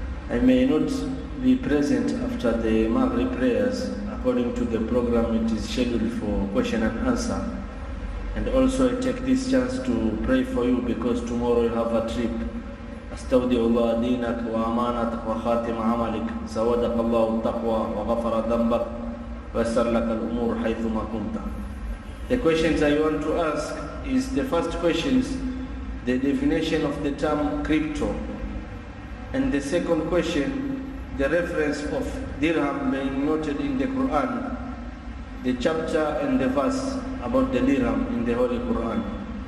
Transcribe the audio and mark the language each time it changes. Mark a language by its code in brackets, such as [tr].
[en] I may not be present after the Maghrib prayers. According to the program, it is scheduled for question and answer. And also I take this chance to pray for you because tomorrow you have a trip. [ar] أستودع الله دينك وأمانتك وخاتم عملك زودك الله التقوى وغفر ذنبك ويسر لك الأمور حيثما كنت. [en] The questions I want to ask is, the first question is the definition of the term crypto, and the second question, the reference of dirham being noted in the Quran, the chapter and the verse about the dirham in the Holy Quran.